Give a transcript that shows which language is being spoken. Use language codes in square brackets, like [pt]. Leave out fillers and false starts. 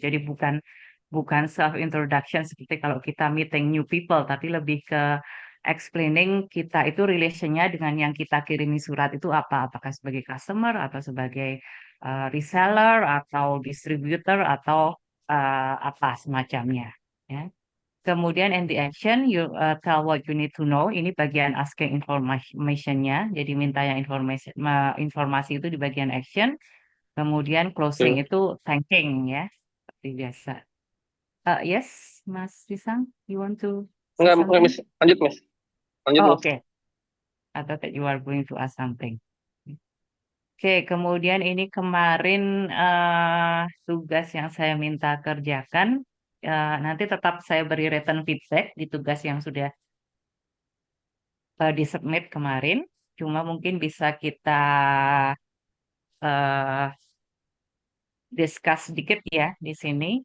[id] Jadi bukan bukan self introduction seperti kalau kita [en] meeting new people, [id] tapi lebih ke explaining kita itu relationnya dengan yang kita kirimi surat itu apa, apakah sebagai customer atau sebagai reseller atau distributor atau apa semacamnya ya. Kemudian [en] in the action, you tell what you need to know. [id] Ini bagian asking information-nya. Jadi minta yang informasi itu di bagian action. Kemudian closing Hmm. itu thanking ya, seperti biasa. [en] Yes, Mas Risang, you want to say something? [id] Miss. Lanjut, Miss. Lanjut, Oh, [en] Miss. oke. I thought that you are going to ask something. [id] Oke, kemudian ini kemarin tugas yang saya minta kerjakan. Nanti tetap saya beri written feedback di tugas yang sudah di-submit kemarin. Cuma mungkin bisa kita eh, discuss sedikit ya di sini.